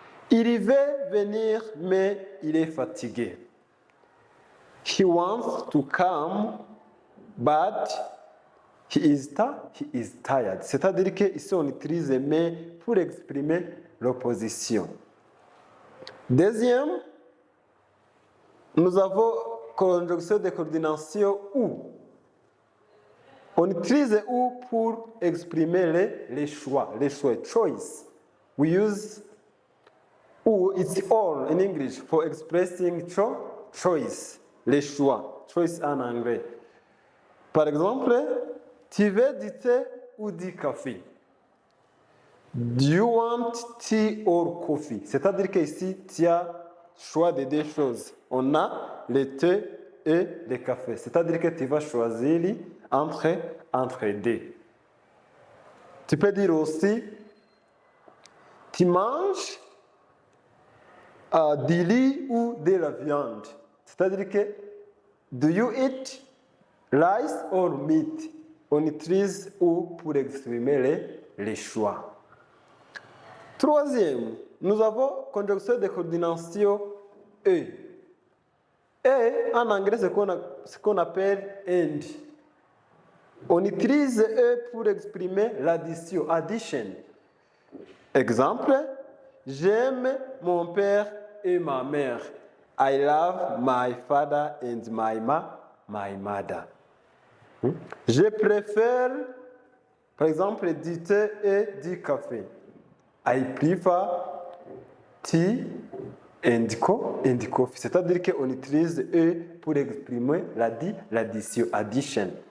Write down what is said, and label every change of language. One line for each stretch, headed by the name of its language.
French: Il veut venir, mais il est fatigué.
English: He wants to come, but he is tired.
French: C'est-à-dire qu'ici, on utilise mais pour exprimer l'opposition. Deuxième, nous avons conjonction de coordination ou. On utilise ou pour exprimer les choix, choice.
English: We use ou, it's all in English for expressing choice,
French: les choix,
English: choice en anglais.
French: Par exemple, tu veux du thé ou du café?
English: Do you want tea or coffee?
French: C'est-à-dire qu'ici, tu as choix de deux choses. On a le thé et le café. C'est-à-dire que tu vas choisir entre deux. Tu peux dire aussi, tu manges du riz ou de la viande. C'est-à-dire que,
English: do you eat rice or meat?
French: On utilise ou pour exprimer les choix. Troisième, nous avons conjonction de coordination et. Et en anglais, c'est ce qu'on appelle and. On utilise E pour exprimer l'addition, addition. Exemple, j'aime mon père et ma mère.
English: I love my father and my mother.
French: Je préfère, par exemple, du thé et du café.
English: I prefer tea and coffee.
French: C'est-à-dire qu'on utilise E pour exprimer l'addition, addition.